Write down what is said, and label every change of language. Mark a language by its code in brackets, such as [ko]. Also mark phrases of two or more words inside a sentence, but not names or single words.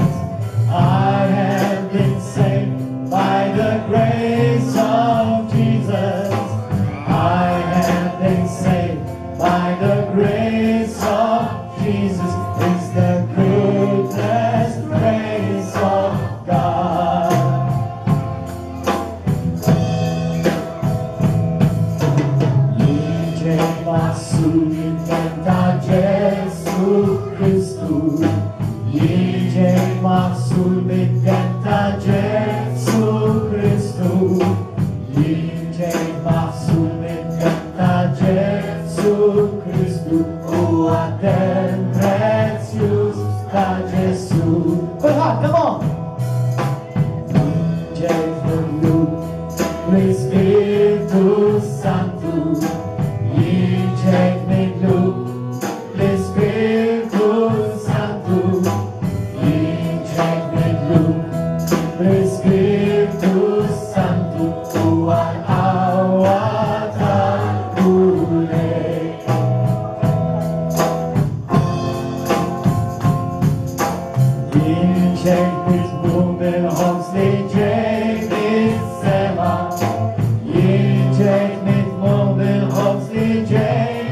[en] I have been saved by the grace of Jesus. I have been saved by the grace of Jesus. It's the goodness, grace of God. [mt] Maħsul ta' Ġesu Kristu. Jiġi maħsul ta' Ġesu Kristu. Jiġi maħsul ta' Ġesu Kristu. U għatem prezzjuż ta' Ġesu. Kulħadd, [en] come on! [mt] Jiġi l-Ispiritu Santu. [en] Take me to the Spiritu Santo. Take me to the Spiritu Santo. [mt] Għal tal-Mulej. [en] Take me to the homes [mt] li ġej mis-sema. [en] Take me to the homes [mt] li ġej.